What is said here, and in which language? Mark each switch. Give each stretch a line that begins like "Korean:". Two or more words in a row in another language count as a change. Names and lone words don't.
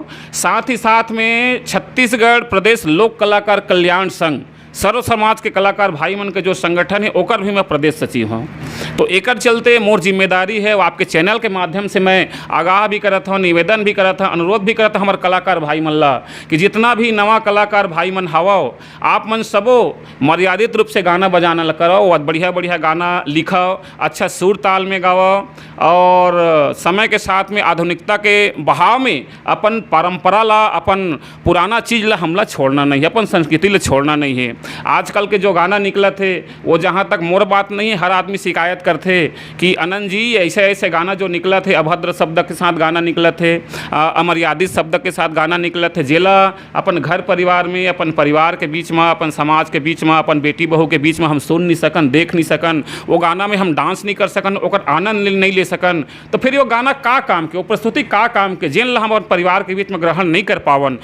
Chhattisgarhi: साथ ही साथ में छत्तीसगढ़ प्रदेश लोक कलाकार कल्याण संघ सर्व समाज के कलाकार भाई मन के जो संगठन है ओकर भी मैं प्रदेश सचिव हूँ। तो एकर चलते मोर जिम्मेदारी है, वो आपके चैनल के माध्यम से मैं आगाह भी करत हूँ, निवेदन भी करत हूँ, अनुरोध भी करत हूँ हमारे कलाकार भाई मन ला कि जितना भी नवा कलाकार भाई मन हवो, आप मन सबो मर्यादित रूप से गाना बजाना ला करो और बढ़िया बढ़िया गाना लिखो, अच्छा सुर ताल में गाओ और समय के साथ में आधुनिकता के बहाव में अपन परंपरा ला, अपन पुराना चीज़ ला हमला छोड़ना नहीं है, अपन संस्कृति ला छोड़ना नहीं है। आजकल के जो गाना निकला थे वो जहाँ तक मोर बात नहीं है, हर आदमी शिकायत करते कि अनंत जी ऐसे ऐसे गाना जो निकला थे, अभद्र शब्द के साथ गाना निकला थे, अमर्यादित शब्द के साथ गाना निकला थे, जेला अपन घर परिवार में, अपन परिवार के बीच में, अपन समाज के बीच में, अपन बेटी बहू के बीच में हम सुन नहीं सकन, देख नहीं सकन, वो गाना में हम डांस नहीं कर सकन, ओकर आनंद नहीं ले सकन, तो फिर वो गाना का काम के, वो प्रस्तुति का काम के, जेन ला हम अपन परिवार के बीच में ग्रहण नहीं कर पावन।